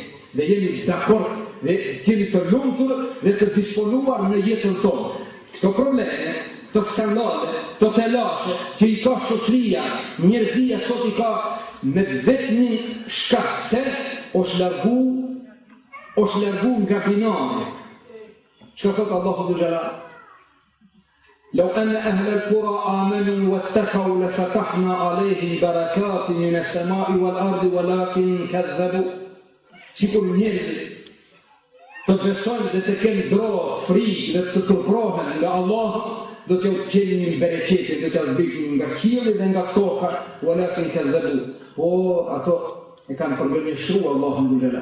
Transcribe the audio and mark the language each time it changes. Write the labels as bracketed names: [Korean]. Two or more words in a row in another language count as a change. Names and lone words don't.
[Albanian] Dhe jemi dakord dhe jemi të lumtur dhe të disponuar në jetën tonë. Këto probleme, të skandale, të telashe, që i ka shoqëria, njerëzia sot i ka me vetëm shkak se është largu nga binane. Çka thot Allahu Gjelal? [Arabic] لو أن أهل القرى آمنوا واتقوا لفتحنا عليهم بركات من السماء والأرض ولكن كذبوا. [Albanian] Sikur njerëzit të besojnë dhe të kenë dro, frikë dhe të turprohen nga Allah, do t'ju qenë bereqetit dhe t'ju zbritin nga qielli dhe nga toka, [Arabic] ولكن كذبوا. [Albanian] Por ato e kanë përgënjeshtuar Allahun Gjelal.